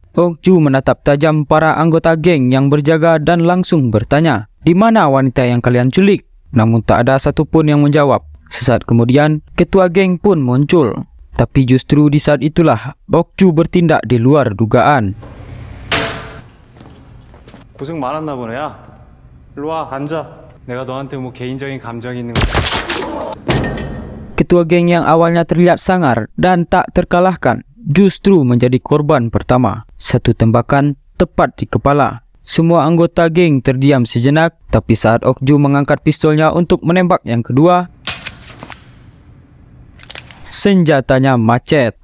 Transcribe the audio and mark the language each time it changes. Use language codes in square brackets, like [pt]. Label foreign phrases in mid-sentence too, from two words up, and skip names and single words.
[id] Okju menatap tajam para anggota geng yang berjaga dan langsung bertanya, "Di mana wanita yang kalian culik?" Namun tak ada satupun yang menjawab. Sesaat kemudian, ketua geng pun muncul. Tapi justru di saat itulah, Okju bertindak di luar dugaan. [ko] 고생 많았나 보네야. 일로 와 앉아. 내가 너한테 뭐 개인적인 감정이 있는 거야. [id] Ketua geng yang awalnya terlihat sangar dan tak terkalahkan, justru menjadi korban pertama. Satu tembakan tepat di kepala. Semua anggota geng terdiam sejenak, tapi saat Okju mengangkat pistolnya untuk menembak yang kedua, Senjatanya macet.